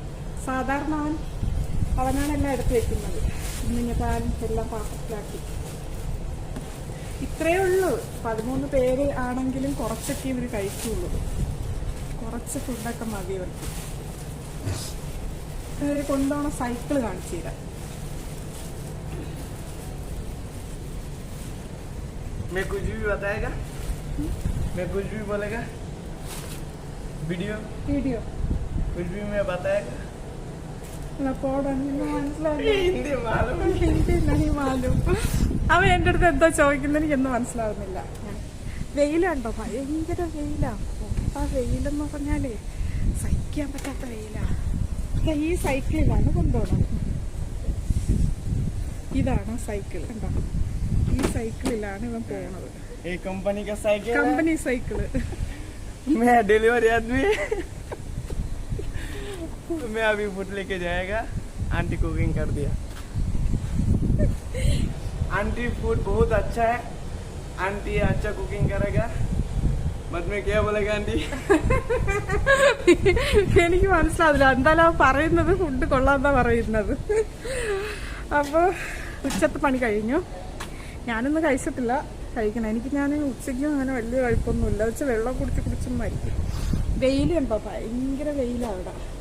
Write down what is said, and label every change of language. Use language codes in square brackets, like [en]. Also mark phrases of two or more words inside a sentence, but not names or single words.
[ml] സാധാരണ അവനാണ് എല്ലാം എടുത്ത് വെക്കുന്നത്. ഇന്ന് ഞാൻ എല്ലാം പാത്രത്തിലാക്കി. ഇത്രയേ ഉള്ളൂ. 13 പേര് ആണെങ്കിലും കുറച്ചൊക്കെ ഇവർ കഴിക്കുള്ളൂ. കുറച്ച് ഫുഡൊക്കെ മതി അവർക്ക്. ഇവർ കൊണ്ടുപോകണ സൈക്കിൾ കാണിച്ചു തരാം. [hi] मैं कुछ भी बताएगा, मैं कुछ भी बोलेगा, वीडियो वीडियो कुछ भी मैं बताएगा. हिंदी मालूम [ml] അവൻ എൻ്റെ അടുത്ത് എന്തോ ചോദിക്കുന്നത് എനിക്കൊന്നും മനസ്സിലാവുന്നില്ല. വെയിലുണ്ടോ? ഭയങ്കര വെയിലാ. ആ വെയിലെന്ന് പറഞ്ഞാലേ സഹിക്കാൻ പറ്റാത്ത വെയിലാ. ഈ സൈക്കിളിലാണ് കൊണ്ടുപോകണം. ഇതാണ് സൈക്കിൾ കണ്ടോ? ഈ സൈക്കിളിലാണ് ഇവൻ പോണത്. [hi] ये कंपनी का साइकिल [ml] കമ്പനി സൈക്കിള്. [hi] मैं डिलीवरी आदमी तो मैं अभी फूड लेके जाएगा. आंटी कुकिंग कर दिया. आंटी फूड बहुत अच्छा है. आंटी अच्छा कुकिंग करेगा. बाद में क्या बोलेगा आंटी? [ml] എനിക്ക് മനസ്സിലാവില്ല. എന്തായാലും അവൻ പറയുന്നത് ഫുഡ് കൊള്ളാന്നാ പറയുന്നത്. അപ്പോൾ ഉച്ചത്തെ പണി കഴിഞ്ഞു. ഞാനൊന്നും കഴിച്ചിട്ടില്ല. കഴിക്കണം. ഞാൻ ഉച്ചയ്ക്കും അങ്ങനെ വലിയ കഴിപ്പൊന്നുമില്ല. വെള്ളം കുടിച്ച് മരിക്കും. വെയിലുണ്ടോ? ഭയങ്കര വെയിലാണ് അവിടെ.